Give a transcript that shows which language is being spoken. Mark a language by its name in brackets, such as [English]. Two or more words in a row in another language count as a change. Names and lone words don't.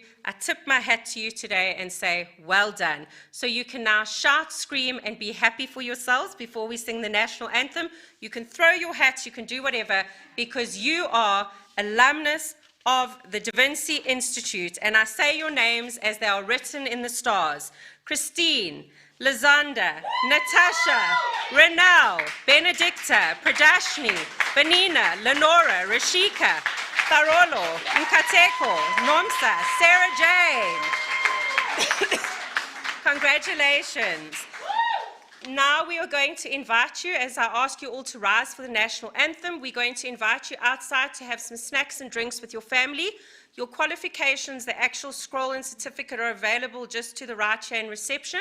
[English] I tip my hat to you today and say, well done. So you can now shout, scream, and be happy for yourselves before we sing the national anthem. You can throw your hats, you can do whatever, because you are alumnus of the Da Vinci Institute. And I say your names as they are written in the stars. Christine, Lazanda, Natasha, Renal, Benedicta, Pradashni, Benina, Lenora, Rashika, Barolo, Nkateko, Nomsa, Sarah Jane. Congratulations. Now we are going to invite you, as I ask you all to rise for the national anthem, we're going to invite you outside to have some snacks and drinks with your family. Your qualifications, the actual scroll and certificate are available just to the right here in reception.